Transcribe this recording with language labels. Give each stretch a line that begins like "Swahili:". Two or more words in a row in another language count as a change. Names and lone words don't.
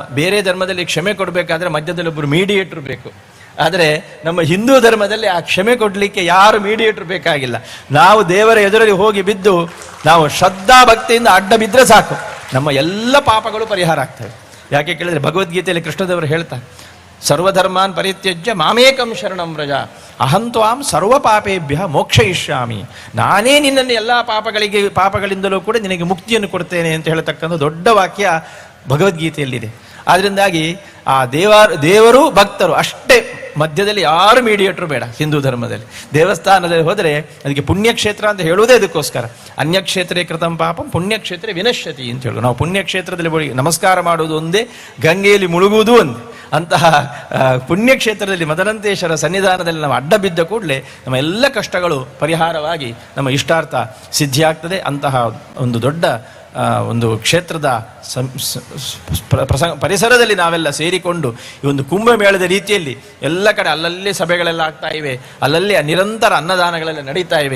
Kannada: ಬೇರೆ ಧರ್ಮದಲ್ಲಿ ಕ್ಷಮೆ ಕೊಡಬೇಕಾದ್ರೆ ಮಧ್ಯದಲ್ಲಿ ಒಬ್ಬರು ಮೀಡಿಯೇಟರ್ ಬೇಕು. ಆದರೆ ನಮ್ಮ ಹಿಂದೂ ಧರ್ಮದಲ್ಲಿ ಆ ಕ್ಷಮೆ ಕೊಡಲಿಕ್ಕೆ ಯಾರು ಮೀಡಿಯೇಟರ್ ಬೇಕಾಗಿಲ್ಲ. ನಾವು ದೇವರ ಎದುರಲ್ಲಿ ಹೋಗಿ ಬಿದ್ದು ನಾವು ಶ್ರದ್ಧಾ ಭಕ್ತಿಯಿಂದ ಅಡ್ಡ ಬಿದ್ದರೆ ಸಾಕು, ನಮ್ಮ ಎಲ್ಲ ಪಾಪಗಳು ಪರಿಹಾರ ಆಗ್ತವೆ. ಯಾಕೆ ಕೇಳಿದರೆ ಭಗವದ್ಗೀತೆಯಲ್ಲಿ ಕೃಷ್ಣದೇವರು ಹೇಳ್ತಾರೆ,
Sanskrit: ಸರ್ವಧರ್ಮಾನ್ ಪರಿತ್ಯಜ್ಯ ಮಾಮೇಕಂ ಶರಣಂ ವ್ರಜ ಅಹಂ ತ್ವಾಂ ಸರ್ವ ಪಾಪೇಭ್ಯ ಮೋಕ್ಷಯಿಷ್ಯಾಮಿ.
Kannada: ನಾನೇ ನಿನ್ನನ್ನು ಎಲ್ಲ ಪಾಪಗಳಿಂದಲೂ ಕೂಡ ನಿನಗೆ ಮುಕ್ತಿಯನ್ನು ಕೊಡ್ತೇನೆ ಅಂತ ಹೇಳತಕ್ಕಂಥ ದೊಡ್ಡ ವಾಕ್ಯ ಭಗವದ್ಗೀತೆಯಲ್ಲಿದೆ. ಆದ್ದರಿಂದಾಗಿ ಆ ದೇವರು ಭಕ್ತರು ಅಷ್ಟೇ, ಮಧ್ಯದಲ್ಲಿ ಯಾರು ಮೀಡಿಯೇಟರ್ ಬೇಡ. ಹಿಂದೂ ಧರ್ಮದಲ್ಲಿ ದೇವಸ್ಥಾನದಲ್ಲಿ ಹೋದರೆ ಅದಕ್ಕೆ ಪುಣ್ಯಕ್ಷೇತ್ರ ಅಂತ ಹೇಳುವುದೇ ಅದಕ್ಕೋಸ್ಕರ.
Sanskrit: ಅನ್ಯಕ್ಷೇತ್ರೇ ಕೃತಂ ಪಾಪಂ ಪುಣ್ಯಕ್ಷೇತ್ರ ವಿನಶ್ಯತಿ
Kannada: ಅಂತ ಹೇಳುದು. ನಾವು ಪುಣ್ಯಕ್ಷೇತ್ರದಲ್ಲಿ ನಮಸ್ಕಾರ ಮಾಡುವುದು ಒಂದೇ, ಗಂಗೆಯಲ್ಲಿ ಮುಳುಗುವುದು ಒಂದೇ. ಅಂತಹ ಪುಣ್ಯಕ್ಷೇತ್ರದಲ್ಲಿ ಮದನಂತೇಶ್ವರ ಸನ್ನಿಧಾನದಲ್ಲಿ ನಾವು ಅಡ್ಡ ಬಿದ್ದ ಕೂಡಲೇ ನಮ್ಮ ಎಲ್ಲ ಕಷ್ಟಗಳು ಪರಿಹಾರವಾಗಿ ನಮ್ಮ ಇಷ್ಟಾರ್ಥ ಸಿದ್ಧಿಯಾಗ್ತದೆ. ಅಂತಹ ಒಂದು ದೊಡ್ಡ ಒಂದು ಕ್ಷೇತ್ರದ ಪರಿಸರದಲ್ಲಿ ನಾವೆಲ್ಲ ಸೇರಿಕೊಂಡು ಈ ಒಂದು ಕುಂಭಮೇಳದ ರೀತಿಯಲ್ಲಿ ಎಲ್ಲ ಕಡೆ ಅಲ್ಲಲ್ಲಿ ಸಭೆಗಳೆಲ್ಲ ಆಗ್ತಾ ಇವೆ, ಅಲ್ಲಲ್ಲಿ ನಿರಂತರ ಅನ್ನದಾನಗಳೆಲ್ಲ ನಡೀತಾ ಇವೆ.